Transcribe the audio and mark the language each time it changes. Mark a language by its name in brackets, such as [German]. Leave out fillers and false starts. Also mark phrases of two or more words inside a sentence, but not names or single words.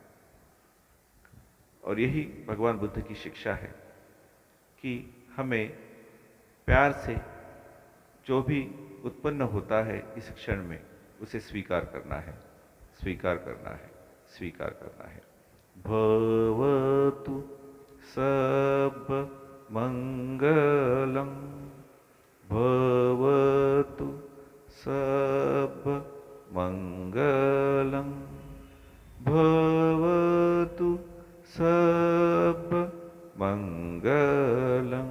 [Hindi] और यही भगवान बुद्ध की शिक्षा है कि हमें प्यार से जो भी उत्पन्न होता है इस क्षण में, उसे स्वीकार करना है, स्वीकार करना है, स्वीकार करना है। [Pali] भवतु सब मंगलम, भवतु सब मंगलम, भवतु सब मंगलम।